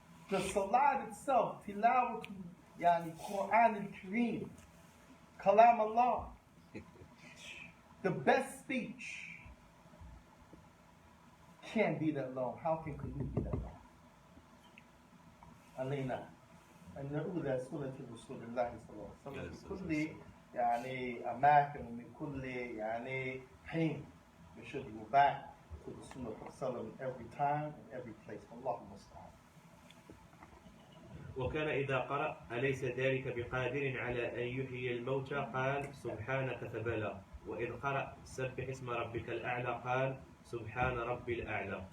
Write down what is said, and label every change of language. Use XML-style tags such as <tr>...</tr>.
<en>The Salat itself, Tilawat, Yani Quran al-Kareem, Kalam Allah. The best speech can't be that long. How can Qunut be that long?</en> <ar>علينا أن نعود سنة رسول الله صلى الله عليه وسلم في كل يعني أماكن ومن كل يعني حين.</ar> <en>We should go back to the Sunnah of Sallam every time and every place.</en> <ar>والله المستعان. وكان إذا قرأ أليس ذلك بقادر على أن يحيي الموتى قال سبحانك فبلى وإذ قرأ سبح اسم ربك الأعلى قال سبحان ربي الأعلى.</ar>